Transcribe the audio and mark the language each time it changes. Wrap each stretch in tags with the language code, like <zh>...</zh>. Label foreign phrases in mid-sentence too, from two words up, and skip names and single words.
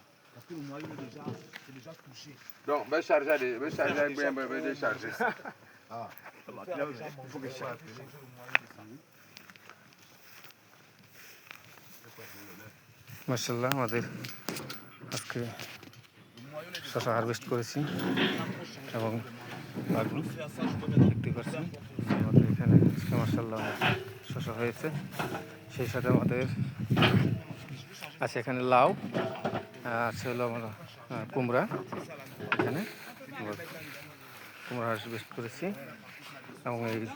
<fr>Parce que le noyau c'est déjà touché. Donc, ben charger, ben décharger. Ah. Il faut que je charge.</fr> <bn>মাশাআল্লাহ আমাদের আজকে শশা হারভেস্ট করেছি এবং দেখতে পাচ্ছি আমাদের এখানে আজকে মাশাআল্লাহ শশা হয়েছে, সেই সাথে আমাদের আছে এখানে লাউ, আছে হলো আমরা কুমড়া, এখানে কুমড়া হারভেস্ট করেছি এবং এই</bn>